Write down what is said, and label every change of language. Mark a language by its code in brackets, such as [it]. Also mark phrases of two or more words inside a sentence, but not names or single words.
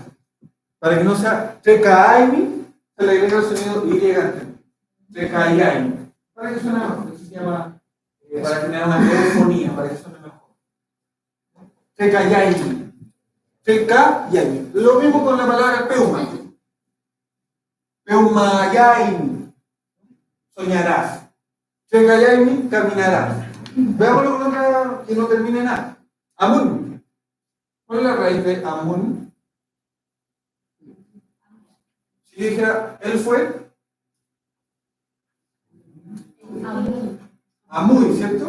[es] Para que no sea Tecaini, se le agrega el sonido Y antes. Tecayaini. Para que suene mejor. Eso se llama, para generar una megafonía, para que suene mejor. [arn] Tecayaini. Tecayaini. [es] Lo mismo con la palabra peuma. Peumayaini. Soñarás. Tecayaini, caminarás. Veámoslo con otra que no termine nada. Amun. ¿Cuál es la raíz de Amun? Si yo dijera, él fue Amun, ¿cierto?